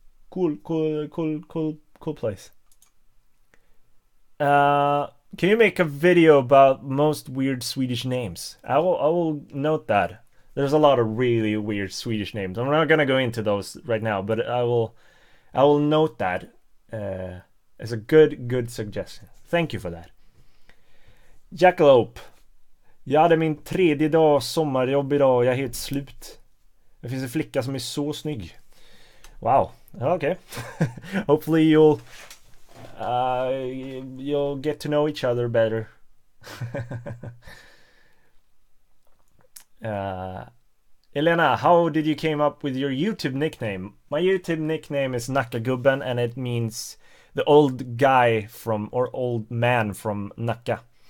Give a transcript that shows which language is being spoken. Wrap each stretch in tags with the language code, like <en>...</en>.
<en>Cool place. Can you make a video about most weird Swedish names? I will note that. There's a lot of really weird Swedish names. I'm not gonna go into those right now, but I will note that as a good suggestion. Thank you for that. Jackalope.</en> <sv>Jag hade min 3:e dag sommarjobb idag. Jag är helt slut. Det finns en flicka som är så snygg.</sv> <en>Wow. Okay. Hopefully you'll get to know each other better. Elena, how did you came up with your YouTube nickname? My YouTube nickname is Nackagubben, and it means the old guy or old man from Nacka.</en>